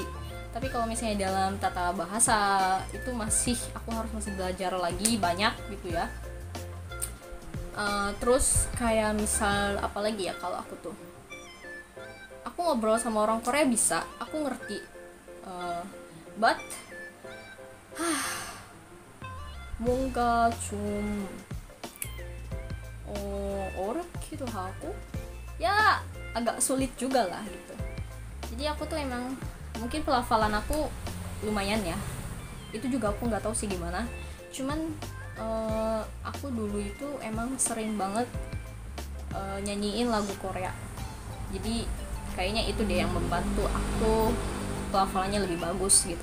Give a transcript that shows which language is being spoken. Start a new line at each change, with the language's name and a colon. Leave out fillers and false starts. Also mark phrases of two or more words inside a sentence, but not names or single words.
Indonesian: Tapi kalau misalnya dalam tata bahasa itu masih belajar lagi banyak gitu ya. Terus kayak misal apalagi ya, kalau aku tuh aku ngobrol sama orang Korea bisa, aku ngerti, but
Korean: 뭔가 좀 어렵기도 하고
Indonesian: ya agak sulit juga lah gitu. Jadi aku tuh emang mungkin pelafalan aku lumayan ya, itu juga aku nggak tahu sih gimana. Cuman aku dulu itu emang sering banget nyanyiin lagu Korea, jadi kayaknya itu deh yang membantu aku pelafalannya lebih bagus gitu.